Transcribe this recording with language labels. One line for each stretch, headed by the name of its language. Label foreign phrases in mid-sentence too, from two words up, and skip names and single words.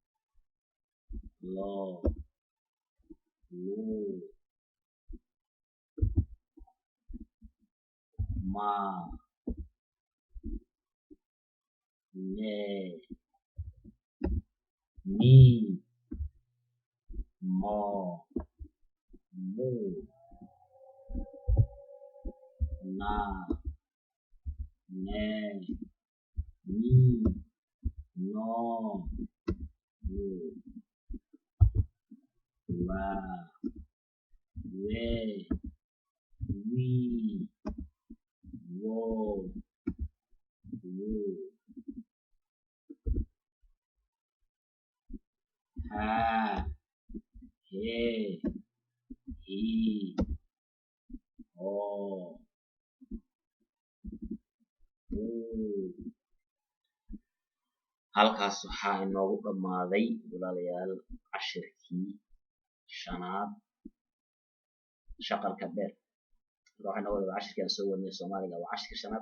Somali: لو لو ما ne ni mo mu na ne ni no mu wa we wi wo wo ha he hi ho halkaas waxaa inoogu dhamaaday walaalayaal cashirkii shanaad shaqalka dheer. waxay noogu wada cashirkii aan soo wadnay Soomaaliga waa cashirka shanaad.